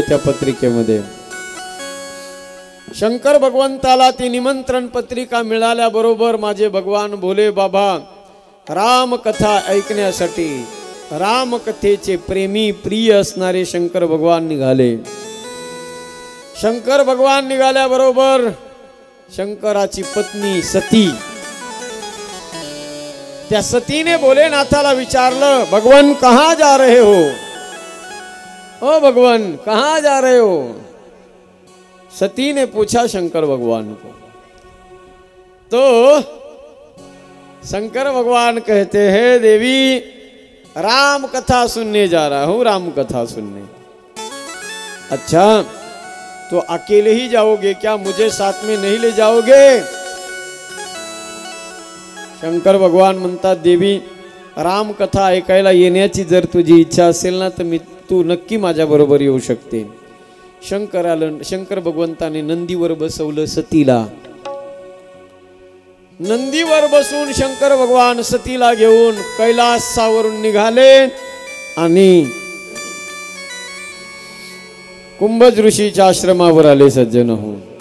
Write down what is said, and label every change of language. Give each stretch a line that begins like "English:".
Marathi: त्या पत्रिकेमध्ये शंकर भगवंताला ती निमंत्रण पत्रिका मिळाल्याबरोबर माझे भगवान भोले बाबा रामकथा ऐकण्यासाठी, रामकथेचे प्रेमी प्रिय असणारे शंकर भगवान निघाले. शंकर भगवान निघाल्याबरोबर शंकराची पत्नी सती, त्या सतीने भोलेनाथाला विचारलं,
Hindi: भगवान कहाँ जा रहे हो? ओ भगवान कहाँ जा रहे हो? सती ने पूछा शंकर भगवान को. तो शंकर भगवान कहते हैं, देवी राम कथा सुनने जा रहा हूं, राम कथा सुनने. अच्छा, तो अकेले ही जाओगे क्या? मुझे साथ में नहीं ले जाओगे?
Marathi: शंकर भगवान म्हणतात, देवी राम कथा ऐकायला येण्याची जर तुझी इच्छा असेल ना तर तू नक्की माझ्या बरोबर येऊ शकते. शंकर भगवंताने नंदीवर बसवलं सतीला. नंदीवर बसून शंकर भगवान सतीला घेऊन कैलासावरून निघाले आणि कुंभज ऋषीच्या आश्रमावर आले. सज्जन हो,